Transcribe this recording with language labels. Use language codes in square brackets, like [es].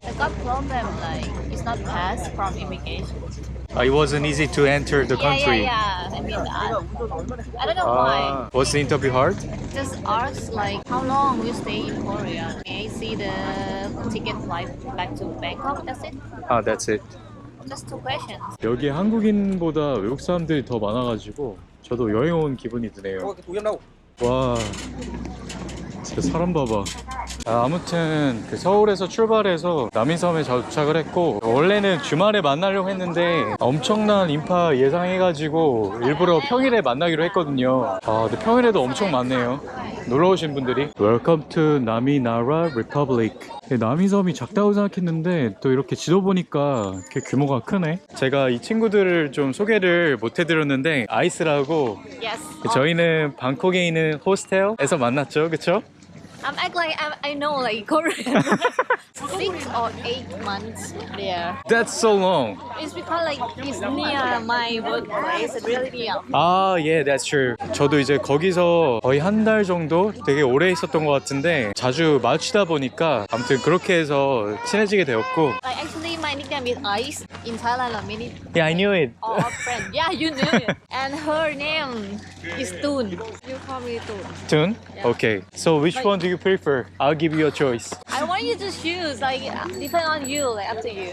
[en] They got problem like it's not passed from immigration. It wasn't easy to enter the country. Yeah. I mean, I don't know why. Was the interview hard? Just ask like how long will you stay in Korea? May I see the ticket flight back to Bangkok? That's it. That's it. Just 2 questions. [ko] 여기 한국인보다 외국 사람들이 더 많아가지고 저도 여행 온 기분이 드네요. 와, 진짜 사람 봐봐. 아무튼 그 서울에서 출발해서 남이섬에 도착을 했고 원래는 주말에 만나려고 했는데 엄청난 인파 예상해가지고 일부러 평일에 만나기로 했거든요. 근데 평일에도 엄청 많네요. 놀러 오신 분들이. [en] Welcome to 나미나라 Republic. [ko] 남이섬이 작다고 생각했는데 또 이렇게 지도 보니까 이렇게 규모가 크네. 제가 이 친구들을 좀 소개를 못 해드렸는데 아이스라고 [en] Yes. [ko] 저희는 방콕에 있는 호스텔에서 만났죠, 그쵸? [en] I'm act like I know like Korean. 6 or 8 months there. That's so long. It's because like it's near my workplace. It's really near. 아, yeah, that's true. [ko] 저도 이제 거기서 거의 한 달 정도 되게 오래 있었던 것 같은데 자주 마주치다 보니까 아무튼 그렇게 해서 친해지게 되었고. [en] Like actually my nickname is Ice in Thailand. Like many Yeah, I knew it. our friends. Yeah, you knew it. And her name is Toon. You call me Toon. Tune? Yeah. Okay. So which one do you prefer? I'll give you a choice. I want you to choose. Like depend on you. Like up to you.